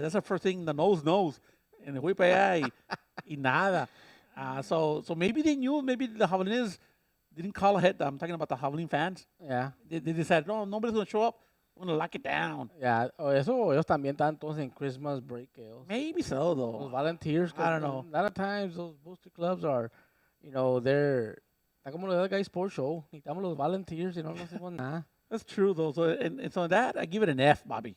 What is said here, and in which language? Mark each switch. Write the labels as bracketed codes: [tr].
[en] That's the first thing the nose knows. And [es] fui para allá y nada. [en] So maybe they knew, maybe the Javelinas didn't call ahead. I'm talking about the Javelin fans. Yeah. They decided, no, nobody's going to show up. We're going to lock it down. Yeah. [es] Ellos también están todos en [en] Christmas break. Maybe so, Those though. volunteers. I don't know. A lot of times those booster clubs are, they're. [es] Está como los [en] guys sports show. [es] Necesitamos los volunteers, no hacemos nada. [en] That's true, though. So, and so that, I give it an F, Bobby.